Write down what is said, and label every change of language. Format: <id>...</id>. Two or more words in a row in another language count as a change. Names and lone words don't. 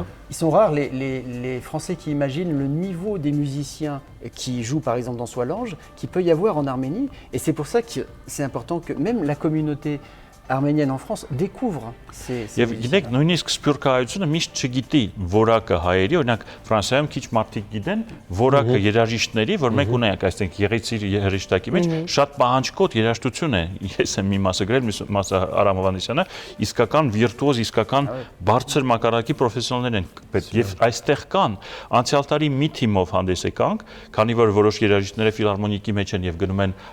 <fr>Ils sont rares les Français qui imaginent le niveau des musiciens qui jouent par exemple dans Solange, qu'il peut y avoir en Arménie, et c'est pour ça que c'est important que même la communauté arménienne en France découvre ces</fr> <hy>Եվ գիտեք, նույնիսկ սփյուռքահայությունը միշտ չգիտի որակը հայերի, օրինակ Ֆրանսիայում քիչ մարդիկ գիտեն որակը երաժիշտների, որ մենք ունենք այստեղ Եղեցիր երաժշտակի մեջ շատ պահանջկոտ երաժշտություն է։ Ես եմ մի մասը գրել, մի մասը Արամ Հովհաննիսյանը, իսկական վիրտուոզ, իսկական բարձր մակարդակի պրոֆեսիոնալներ են պետք եւ այստեղ կան։ Անցյալ տարի մի թիմով հանդես եկանք, քանի որ որոշ երաժիշտները ֆիլհարմոնիկի մեջ են եւ գնում են</hy>